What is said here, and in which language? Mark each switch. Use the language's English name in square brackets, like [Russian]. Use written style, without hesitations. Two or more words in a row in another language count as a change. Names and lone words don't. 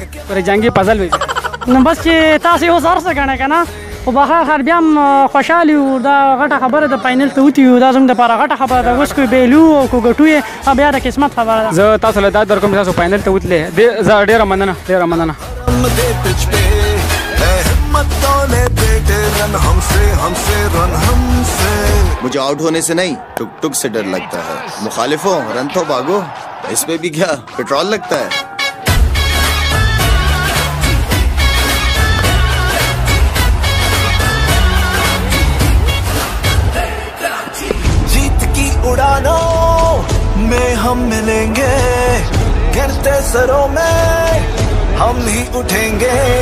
[Pashto] جنګي فضل وي. نو بس چې تاسې اوس هر څه ګڼئ که نه، خو بخیر بیا هم خوشحال یو. دا غټه خبره ده، فاینل ته وتي یو، دا زموږ دپاره غټه خبره ده. اوس که بیلو او که ګټو یې بیا د قسمت خبره ده. زه تاسو له دا درکوم چې تاسو فاینل ته وتلې، زه ډېره مننه، ډېره مننه. [Urdu] مجھے آؤٹ ہونے سے نہیں، ٹک ٹک سے ڈر لگتا ہے. مخالفوں رن تو بھاگو، اس پہ بھی کیا پیٹرول لگتا ہے. جیت کی اڑانوں میں ہم ملیں گے، گرتے سروں میں ہم ہی اٹھیں گے.